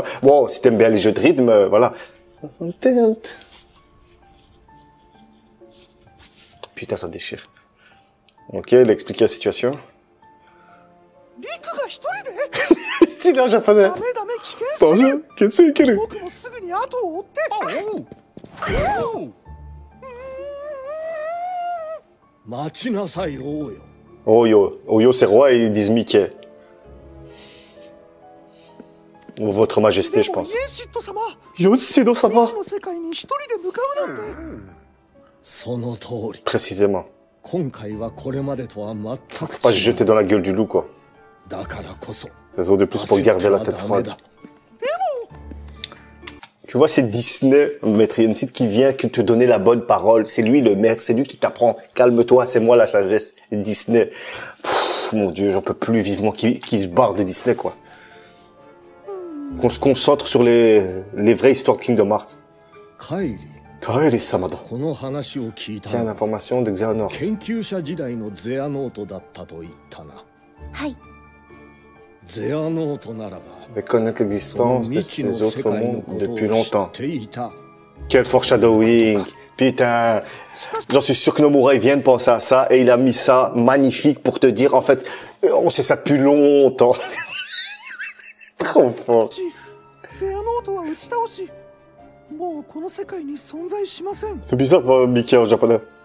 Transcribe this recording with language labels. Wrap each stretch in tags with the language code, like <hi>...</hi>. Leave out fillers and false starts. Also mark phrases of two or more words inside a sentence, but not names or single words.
<fr>Bon, si t'aimes bien les jeux de rythme, voilà. Putain, ça déchire. Ok, il a expliqué la situation. Style en japonais. Bonjour, qu'est-ce que c'est?</fr> <ja>待ちなさい王よ。 Oyo.</ja> <fr>Oyo, c'est roi et ils disent Mickey. Ou votre majesté, je pense. Yoshido, ça va?</fr> <ja>その通り。</ja> <fr>Précisément.</fr> <ja>今回はこれまでとは全く</ja> <fr>Faut pas se jeter dans la gueule du loup, quoi.</fr> <ja>だからこそ。</ja> <fr>Raison de plus pour garder la tête froide. Tu vois, c'est Disney, Maître Yensid, qui vient que te donner la bonne parole. C'est lui le maître, c'est lui qui t'apprend. Calme-toi, c'est moi la sagesse. Disney. Pff, mon Dieu, j'en peux plus vivement qu'il se barre de Disney, quoi. Qu'on se concentre sur les vraies histoires de Kingdom Hearts.</fr> <ja>カイリー、</ja> <fr>Kairi Samada.</fr> <ja>この話を聞いた</ja> <fr>Tiens,</fr> <ja>のは</ja> <fr>l'information de Xehanort.</fr> <ja>研究者時代のゼアノートだったと言ったな。はい。ゼアノートならば、</ja> <fr>Mais connaître</fr> <ja>その</ja> <fr>l'existence de</fr> <ja>未知の</ja> <fr>ces</fr> <ja>世</ja> <fr>autres</fr> <ja>界の</ja> <fr>mondes</fr> <ja>ことを</ja> <fr>depuis</fr> <ja>知</ja> <fr>longtemps.</fr> <ja>っていた</ja> <fr>Quel foreshadowing. Putain. J'en suis sûr que Nomura, il vient de penser à ça et il a mis ça magnifique pour te dire, en fait, on sait ça depuis longtemps. Trop fort. C'est bizarre de voir Mickey en japonais.</fr>